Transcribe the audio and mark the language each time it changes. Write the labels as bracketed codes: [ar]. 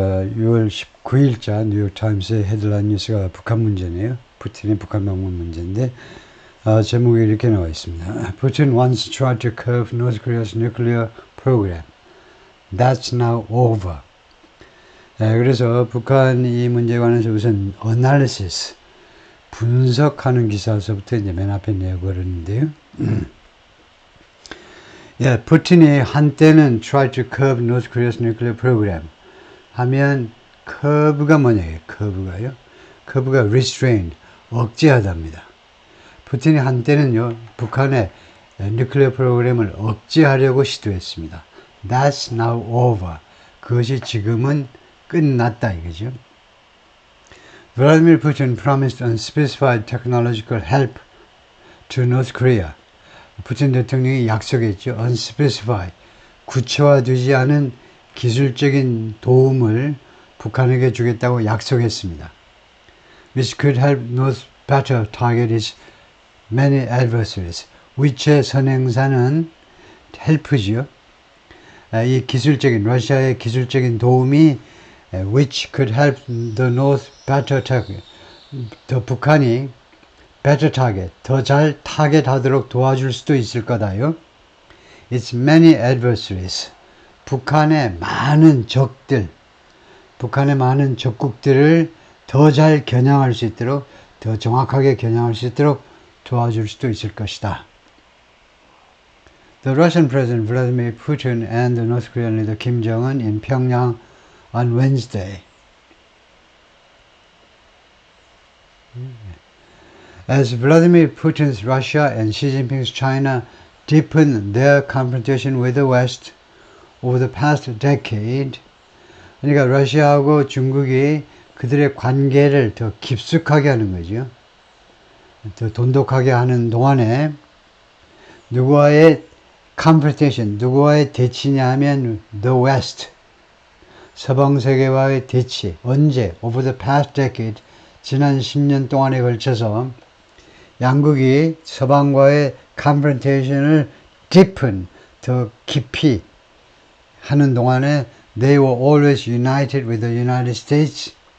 [ko] 6월 19일자 뉴욕타임스의 헤드라인 뉴스가 북한 문제네요. 푸틴의 북한 방문 문제인데, 제목이 이렇게 나와 있습니다. [en] Putin once tried to curb North Korea's nuclear program. That's now over. [ko] 그래서 북한 이 문제에 관해서 우선 analysis, 분석하는 기사서부터 이제 맨 앞에 내어버렸는데요. 예, 푸틴이 한때는 [en] tried to curb North Korea's nuclear program. [ko] 하면 커브가 뭐냐고요? 커브가요? 커브가 restrained, 억제하답니다. 푸틴이 한때는요, 북한의 뉴클리어 프로그램을 억제하려고 시도했습니다. [en] That's now over. [ko] 그것이 지금은 끝났다 이거죠. [en] Vladimir Putin promised unspecified technological help to North Korea. [ko] 푸틴 대통령이 약속했죠. unspecified, 구체화되지 않은 기술적인 도움을 북한에게 주겠다고 약속했습니다. [en] Which could help North better target its many adversaries. [ko] 위체 선행사는 help지요. 이 기술적인 러시아의 기술적인 도움이 [en] which could help the North better target. [ko] 더 북한이 [en] better target, [ko] 더 잘 타겟하도록 도와줄 수도 있을 거다요. [en] Its many adversaries. [ko] 북한의 많은 적들, 북한의 많은 적국들을 더 잘 겨냥할 수 있도록, 더 정확하게 겨냥할 수 있도록 도와줄 수도 있을 것이다. [en] The Russian President Vladimir Putin and the North Korean leader Kim Jong-un in Pyongyang on Wednesday. As Vladimir Putin's Russia and Xi Jinping's China deepen their confrontation with the West over the past decade, [ko] 그러니까 러시아하고 중국이 그들의 관계를 더 깊숙하게 하는 거죠. 더 돈독하게 하는 동안에 누구와의 confrontation, 누구와의 대치냐 하면 [en] the West, [ko] 서방 세계와의 대치. 언제? [en] Over the past decade, [ko] 지난 10년 동안에 걸쳐서 양국이 서방과의 confrontation을 deepen, 더 깊이 하는 동안에 [en] they were always united with the United States.